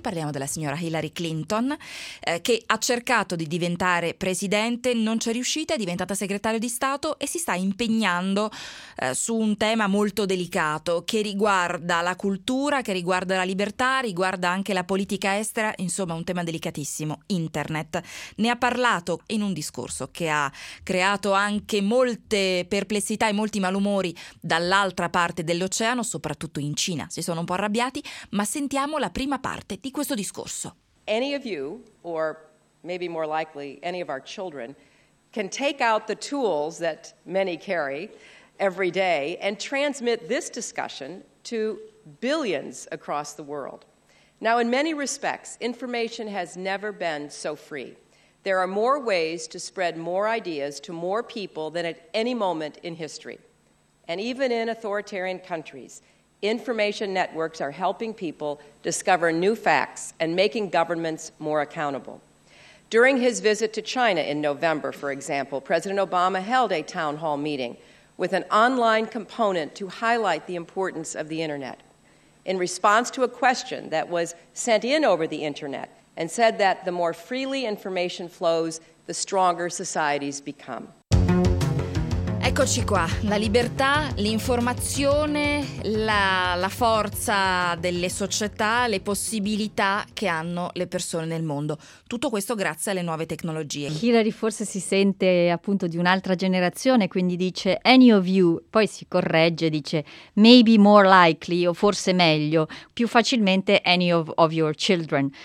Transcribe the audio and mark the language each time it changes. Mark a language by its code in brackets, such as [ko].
[it] Parliamo della signora Hillary Clinton, che ha cercato di diventare presidente, non c'è riuscita, è diventata segretario di Stato e si sta impegnando su un tema molto delicato che riguarda la cultura, che riguarda la libertà, riguarda anche la politica estera, insomma un tema delicatissimo, internet. Ne ha parlato in un discorso che ha creato anche molte perplessità e molti malumori dall'altra parte dell'oceano, soprattutto in Cina. Si sono un po' arrabbiati, ma sentiamo la prima parte di questo discorso. [en] Any of you, or maybe more likely any of our children, can take out the tools that many carry every day and transmit this discussion to billions across the world. Now, in many respects, information has never been so free. There are more ways to spread more ideas to more people than at any moment in history. And even in authoritarian countries, information networks are helping people discover new facts and making governments more accountable. During his visit to China in November, for example, President Obama held a town hall meeting with an online component to highlight the importance of the internet. In response to a question that was sent in over the internet and said that the more freely information flows, the stronger societies become. [it] Eccoci qua, la libertà, l'informazione, la forza delle società, le possibilità che hanno le persone nel mondo. Tutto questo grazie alle nuove tecnologie. Hillary forse si sente appunto di un'altra generazione, quindi dice [en] any of you, [it] poi si corregge, dice [en] maybe more likely [it] o forse meglio, più facilmente [en] any of your children.